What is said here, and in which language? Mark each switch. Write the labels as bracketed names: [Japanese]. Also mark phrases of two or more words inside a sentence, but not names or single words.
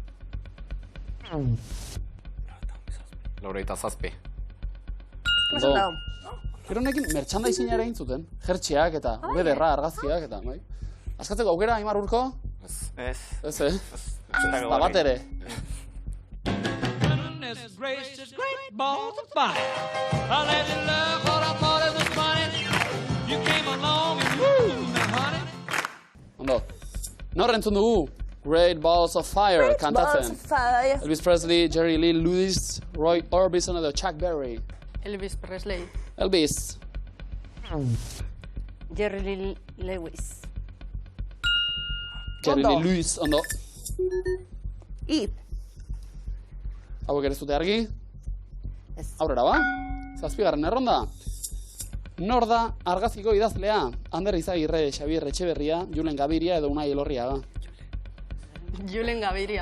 [Basque] 97. Oso ondo. Gero honekin merchandising ere egin zuten. Jertxeak eta Urederra argazkiak eta, bai. Askatzeko aukera, Aimar Urko? Ez. Ez, da bat ere. [English] Goodness gracious, great balls of fire. I let you love what I thought it was funny. You came along and woo, now honey. [Basque] Ondo. Nor entzun dugu? Great Balls of Fire kantatzen. Fire. Elvis Presley, Jerry Lee Lewis, Roy Orbison edo Chuck Berry. Elvis Presley. Elvis. Jerry Lee Lewis. Jerry Lee Lewis, ondo. I. Hauek ere ez dute argi? Ez. Aurrera ba? Zazpigarren erronda. Nor da argaziko idazlea? Ander Izagirre, Xabier Etxeberria, Julen Gabiria edo Unai Elorriaga. Julen Gabiria.